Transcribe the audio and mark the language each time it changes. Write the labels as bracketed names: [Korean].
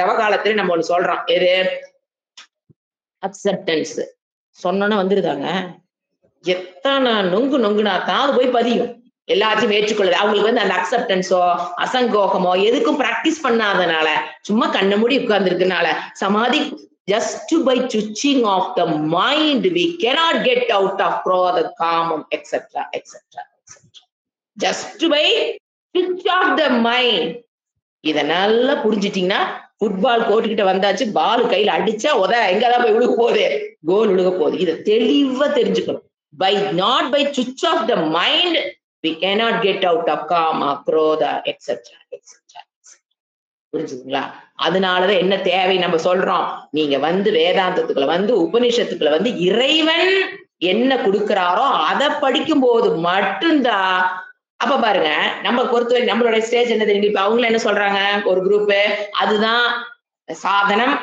[Tamil] தவ காலத்துல நம்ம ஒண்ணு சொல்றோம், எது? அக்செப்டன்ஸ் சொன்னோன்னு வந்துருதாங்க. எத்தனை நொங்குனா தான் அது போய் பதியும். எல்லாத்தையும் ஏற்றுக்கொள்ளுது. அவங்களுக்கு வந்து அந்த அக்செப்டன்ஸோ அசங்கோகமோ எதுக்கும் பிராக்டிஸ் பண்ணாதனால, சும்மா கண்ண மூடி உட்கார்ந்து இருக்கனால சமாதி. [English] just by switching off the mind we cannot get out of krodha, kamam, etc, etc, etc. just by switch off the mind. [Tamil] இத நல்லா புரிஞ்சிட்டீங்கன்னா, ஃபுட்பால் கோர்ட் கிட்ட வந்தாச்சு, பால் கையில அடிச்சா எங்கதான் போய் விழுக போகுது? கோல் விழுக போகுது. இதை தெளிவா தெரிஞ்சுக்கணும். [English] by switch off the mind we cannot get out of kama, krodha, etc, etc. [Tamil] புரிஞ்சுதுங்களா? அதனாலதான் என்ன தேவை நம்ம சொல்றோம், நீங்க வந்து வேதாந்தத்துக்குள்ள வந்து உபநிஷத்துக்குள்ள வந்து இறைவன் என்ன கொடுக்கிறாரோ அதை படிக்கும் போது மட்டும்தான். அப்ப பாருங்க, நம்ம பொறுத்தவரை நம்மளோட ஸ்டேஜ் என்ன தெரியும்? இப்ப அவங்களும் என்ன சொல்றாங்க, ஒரு குரூப் அதுதான் சாதனம்.